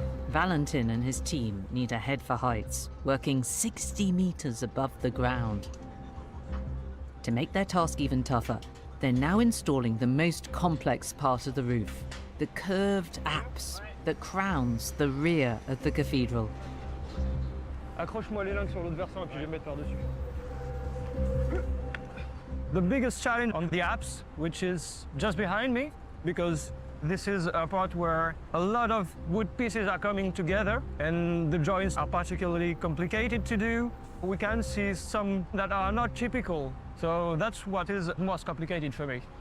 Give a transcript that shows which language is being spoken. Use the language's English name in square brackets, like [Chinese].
[English] Valentin and his team need to head for heights, working 60 meters above the ground. To make their task even tougher, they're now installing the most complex part of the roof, the curved apse that crowns the rear of the cathedral. [French] Accroche-moi les lingues sur l'autre versant et puis je vais mettre par-dessus. [English] The biggest challenge on the apse, which is just behind me, because this is a part where a lot of wood pieces are coming together and the joints are particularly complicated to do. We can see some that are not typical, so that's what is most complicated for me.